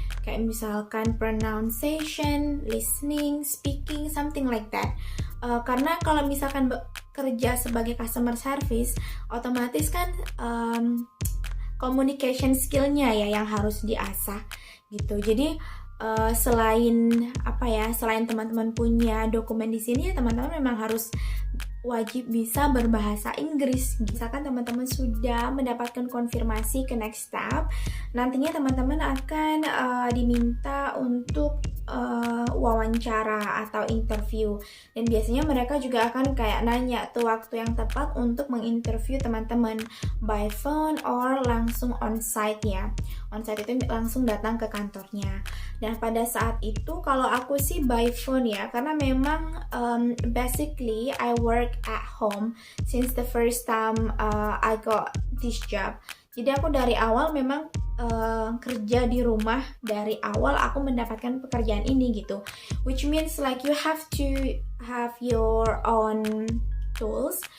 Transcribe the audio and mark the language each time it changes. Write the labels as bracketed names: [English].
[Indonesian] kayak misalkan [English] pronunciation, listening, speaking, something like that. [Indonesian] Karena kalau misalkan kerja sebagai customer service, otomatis kan communication skillnya ya yang harus diasah gitu. Jadi selain selain teman-teman punya dokumen di sini, teman-teman memang harus wajib bisa berbahasa Inggris. Misalkan teman-teman sudah mendapatkan konfirmasi ke next step, nantinya teman-teman akan diminta untuk wawancara atau interview, dan biasanya mereka juga akan kayak nanya tuh waktu yang tepat untuk menginterview teman-teman [English] by phone or [Indonesian] langsung on-site ya. On-site itu langsung datang ke kantornya. Dan pada saat itu kalau aku sih [English] by phone [Indonesian] ya, karena memang [English] basically I work at home since the first time I got this job. [Indonesian] Jadi aku dari awal memang kerja di rumah, dari awal aku mendapatkan pekerjaan ini gitu. [English] Which means like you have to have your own tools.